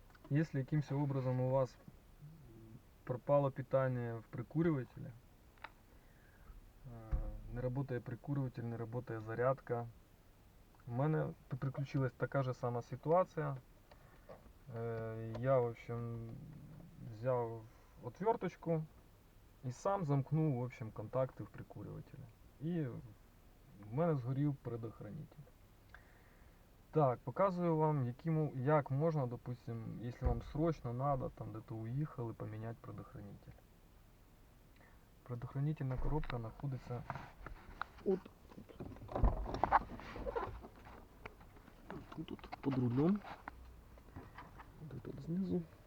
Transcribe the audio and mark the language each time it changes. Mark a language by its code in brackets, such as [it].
[ru] Если каким-то образом у вас пропало питание в прикуривателе, не работает прикуриватель, не работает зарядка, [uk] у мене приключилась така же сама ситуація. Я, в общем, взяв отверточку і сам замкнув, в общем, контакти в прикурювателі. І в мене згорів предохранитель. Так, показую вам, як можна, [ru] допустим, если вам срочно надо, там где-то уехали, поменять предохранитель. Предохранительная коробка находится вот тут под рулем. Вот тут снизу.